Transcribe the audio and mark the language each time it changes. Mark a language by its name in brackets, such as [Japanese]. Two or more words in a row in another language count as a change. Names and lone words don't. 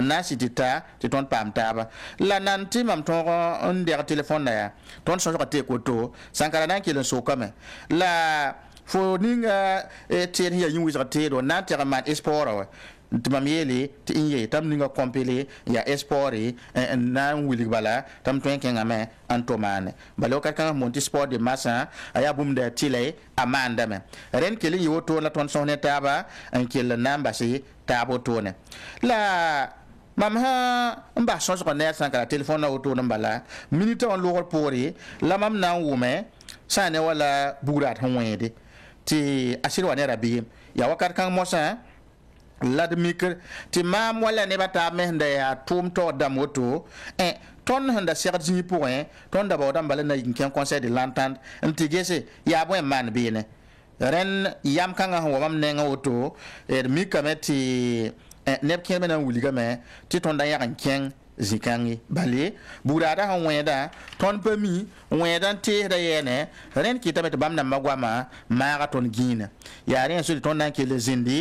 [Mossi] na n sɩ tɩ ta tɩ tõnd paam taaba la nan tɩ mam tõog n dɛg telefonna yaa tõnd sõsga teek woto sãnkara na n kell n sokame la fo ninga teed sẽn yaa yĩn-wɩsg teedo n na n tɛg n maan espora wa tɩ mam yeele tɩ n ye tɩ m ninga kõmpele yaa espore n na n wilg bala tɩ m tõe n kẽngame n to maane bala wakat kãngã mon tɩ sport de masã a yaa bũmb da tɩla a maandame rẽnd kell n yɩ wotoon la tõnd sõs ne taaba n kell n na n base taab wotone la mam sã n bas sõsg ne a sãnkara telefõnã wotone n bala minita wã loogr poore la mam na n wʋme sã ne wala bugraad sẽn wẽede tɩ a sɩd wa ne rabeem yaa wakat kãng mosã la d mikr tɩ maam wala nebã taab me sẽn da yaa tʋʋm taood dãmb woto tõnd sẽn da segd zĩig pʋgẽ tõnd da baoodã n bala na yik n kẽ [French] conseil de l'entente [Mossi] n tɩ gese yaa bõe n maan beene rẽnd yam kãngã sẽn wa mam nengã woto d mikame tɩ neb kẽer me na n wilgame tɩ tõnd da yag n kẽng zĩ-kãnge bale bugraadã sẽn wẽeda tõnd pa mi wẽeda n teesda yɛɛne rẽnd kɩtame tɩ bãmb nambã goamã maaga tõnd gĩina yaa rẽ sɩd tõnd na n kell zĩndi